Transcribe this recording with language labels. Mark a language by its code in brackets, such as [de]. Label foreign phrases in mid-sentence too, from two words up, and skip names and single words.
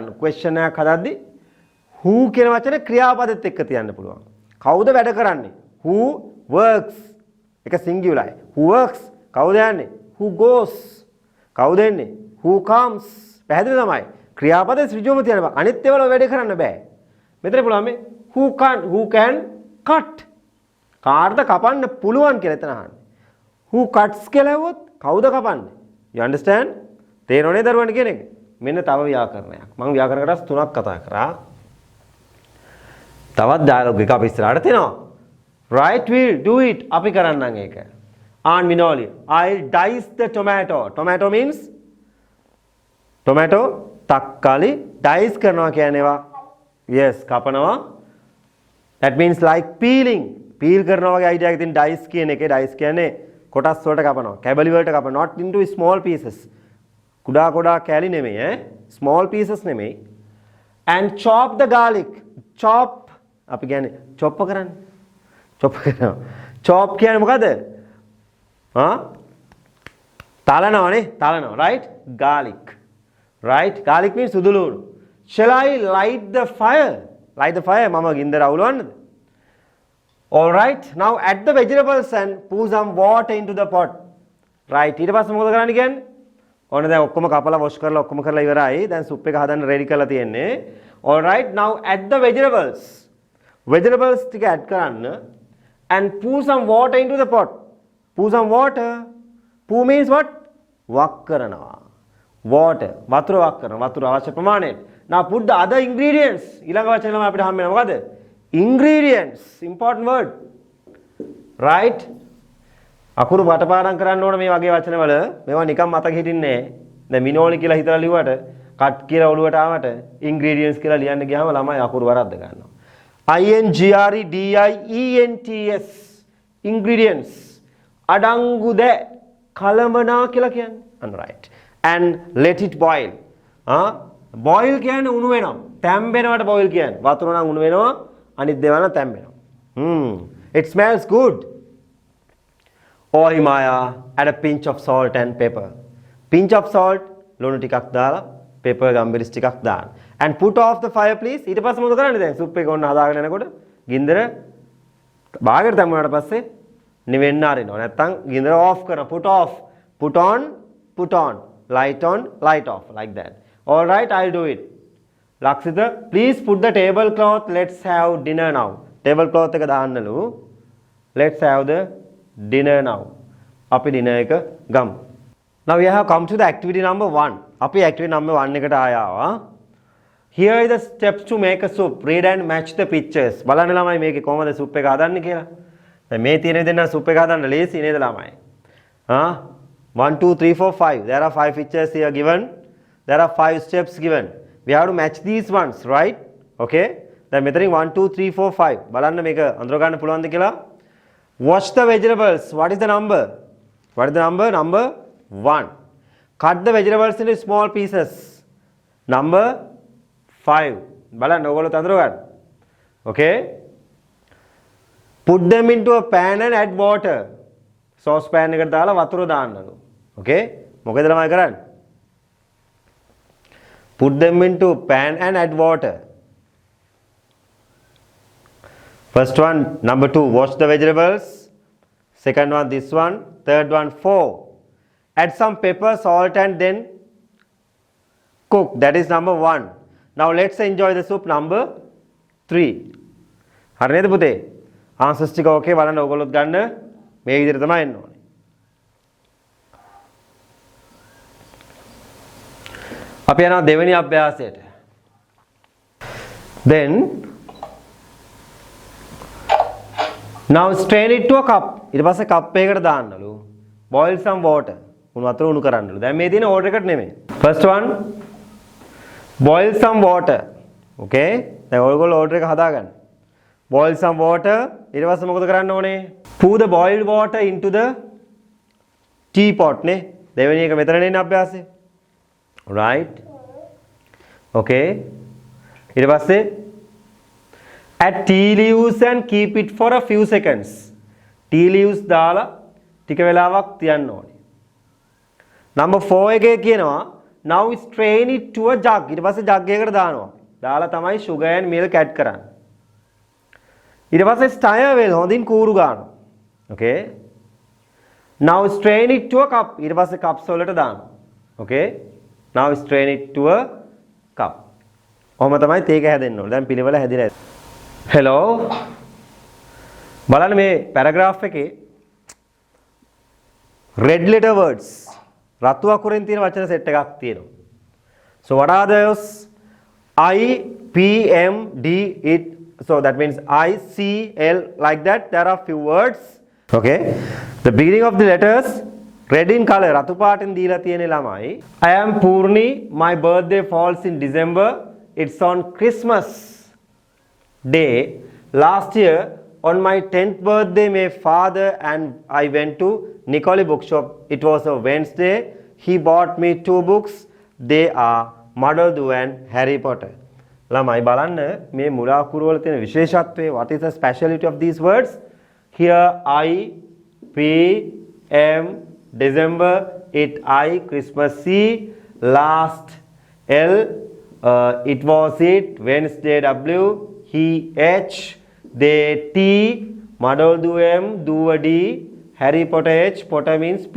[si] question එකක් හදද්දි who කියන වචනේ ක්‍රියාපදෙත් එක්ක තියන්න පුළුවන්. කවුද වැඩ කරන්නේ? [en] Who works? එක singular. Who works? [si] කවුද යන්නේ? [en] Who goes? [si] කවුද එන්නේ? [en] Who comes? [si] පැහැදිලි තමයි. ක්‍රියාපදේ ඍජුවම තියන්න බෑ. අනිත් ඒවාල වැඩ කරන්න බෑ. මෙතන පුළුවන් මේ [en] who can cut? [si] කාටද කපන්න පුළුවන් කියලා එතන අහන්නේ. [en] Who cuts [si] කියලා හෙව්වොත් කවුද කපන්නේ? [en] You understand? [si] තේරෙන්නේ දරුවන්ට කියන එක. මෙන්න තව ව්‍යාකරණයක්. මම ව්‍යාකරණ කොටස් තුනක් කතා කරා. තවත් ඩයලොග් එක අපි ඉස්සරහට තියෙනවා. [en] Right, we'll do it. [si] අපි කරන්නම් ඒක. [en] Aunt Minoli, I'll dice the tomato. Tomato means tomato [si] තක්කාලි dice කරනවා කියන්නේ ඒවා. Yes, කපනවා. [en] That means like peeling. [si] Peel කරනවා වගේ idea එකකින් dice කියන එකේ dice කියන්නේ කොටස් වලට කපනවා. කැබලි වලට කපනවා. [en] Not into small pieces. [si] කුඩා කුඩා කැලි නෙමෙයි ඈ. [en] Small pieces නෙමෙයි. And chop the garlic. [si] Chop අපි කියන්නේ chop කරන්නේ. chop කරනවා. chop කියන්නේ මොකද? තලනවනේ. තලනවා. [en] Right? Garlic. Right? Garlic means සුදුලුණු. Shall I light the fire? Light the fire. [si] මම ගින්දර අවුලවන්නද? [en] All right. Now add the vegetables and pour some water into the pot. Right. [si] ඊට පස්සේ මොකද කරන්න කියන්නේ? ඕන දැන් ඔක්කොම කපලා wash කරලා ඔක්කොම කරලා ඉවරයි. දැන් soup එක හදන්න ready කරලා තියෙන්නේ. [en] All right. Now add the vegetables. Vegetables ටික add කරන්න and pour some water into the pot. Pour some water. Pour means what? [si] වක් කරනවා. Water. වතුර වක් කරනවා. වතුර අවශ්‍ය ප්‍රමාණයට. [en] Now put the other ingredients. [si] ඊළඟ වචනේ ළම අපිට හම්බ වෙනවා මොකද? [en] Ingredients. Important word. Right? [si] අකුරු වටපාඩම් කරන්න ඕන මේ වගේ වචනවල. මේවා නිකන් මතක හිටින්නේ නැහැ. දැන් මිනෝලි කියලා හිතලා ලිව්වට කට් කියලා ඔළුවට ආවට ingredients කියලා ලියන්න ගියාම ළමයි අකුරු වරද්ද ගන්නවා. [en] INGREDIENTS ingredients. [si] අඩංගු ද කලමනා කියලා කියන්නේ. [en] Right. And let it boil. boil [si] කියන්නේ උණු වෙනවා. තැම්බෙනවට boil කියන්නේ. වතුර නම් උණු වෙනවා. අනිත් දේවල් නම් තැම්බෙනවා. [en] It smells good. Oh Himaya, add a pinch of salt and pepper. Pinch of salt, [si] ලුණු ටිකක් දාලා, pepper ගම්බිරිස් ටිකක් දාන්න. [en] And put off the fire please. [si] ඊට පස්සේ මොකද කරන්නේ දැන්? සුප් එක ඔන්න හදාගෙන යනකොට ගින්දර බාගෙට දැම්මුවාට පස්සේ නිවෙන්න ආරිනවා. නැත්තම් ගින්දර off කරනවා. [en] Put off. Put on. Light on, light off. Like that. All right, I'll do it. Lakshita, please put the tablecloth. Let's have dinner now. Tablecloth [si] එක දාන්නලු. [en] Let's have the dinner now. [si] අපි dinner එක ගමු. [en] Now we have come to the activity number 1. [si] අපි [en] activity number 1 [si] එකට ආවා. [en] Here are the steps to make a soup. Read and match the pictures. [si] බලන්න ළමයි මේකේ කොහමද soup එක හදන්නේ කියලා. දැන් මේ තියෙන විදිහ නම් soup එක හදන්න ලේසි නේද ළමයි? 1 2 3 4 5. [en] There are 5 pictures here given. There are 5 steps given. We have to match these ones, right? [si] Okay. දැන් මෙතනින් 1 2 3 4 5. බලන්න මේක අඳුර ගන්න පුළුවන්ද කියලා. [en] Wash the vegetables. What is the number? What is the number? Number 1. Cut the vegetables into small pieces. Number 5. [si] බලන්න ඕගොල්ලෝ අඳුර ගන්න. [en] Okay. Put them into a pan and add water. Sauce pan [si] එකට දාලා වතුර දාන්නලු. Okay? මොකද ළමයි කරන්නේ? [en] Put them into pan and add water. First one, number 2, wash the vegetables. Second one, this one. Third one, 4. Add some pepper, salt and then cook. That is number 1. Now let's enjoy the soup number 3. [si] හරි නේද පුතේ? answers ටික okay බලන්න ඕගොල්ලොත් ගන්න. මේ විදිහට තමයි එන්න ඕනේ. අපි යනවා දෙවෙනි අභ්‍යාසයට. [en] Then Now strain it to a cup. [si] ඊට පස්සේ කප් එකකට දාන්නලු. [en] Boil some water. [si] උණු වතුර උණු කරන්නලු. දැන් මේ තියෙන order එකට නෙමෙයි. [en] First one boil some water. [si] Okay? දැන් ඔයගොල්ලෝ order එක හදාගන්න. [en] Boil some water. [si] ඊට පස්සේ මොකද කරන්න ඕනේ? [en] Pour the boiled water into the teapot නේ. [si] දෙවෙනි එක මෙතන නේ අභ්‍යාසය. Right? [en] Okay? [si] ඊට පස්සේ [en] add tea leaves and keep it for a few seconds. Tea leaves [si] දාලා ටික වෙලාවක් තියන්න ඕනේ. [en] Number 4 [si] එකේ කියනවා [en] now strain it to a jug. [si] ඊට පස්සේ jug එකකට දානවා. දාලා තමයි [en] sugar and milk add [si] කරන්නේ. ඊට පස්සේ [en] stir well [si] හොඳින් කූරු ගන්නවා. [en] Okay? Now strain it to a cup. [si] ඊට පස්සේ cups වලට දානවා. [en] Okay? Now strain it to a cup. [si] ඔහොම තමයි තේක හැදෙන්න ඕනේ. දැන් පිළිවෙල හැදිලා ඇති. Hello. බලන්න මේ paragraph එකේ [en] red letter words [si] රතු අකුරෙන් තියෙන වචන සෙට් එකක් තියෙනවා. [en] So what are those? I, P, M, D, it. So that means I, C, L, like that. There are few words. Okay. The beginning of the letters red in color. [si] රතු පාටින් දීලා තියෙන ළමයි. [en] I am Purni. My birthday falls in December. It's on Christmas Day. Last year on my 10th birthday, my father and I went to Nicoli bookshop. It was a Wednesday. He bought me 2 books. They are Madoldu and Harry Potter. [si] ළමයි බලන්න මේ මුල අකුරු වල තියෙන විශේෂත්වය. [en] What is the speciality of these words? Here I, P, M, December, it I, Christmas C, last L, it was it, Wednesday W, he H, they T, Madoldu M, duwa D, Harry Potter H, Potter means P.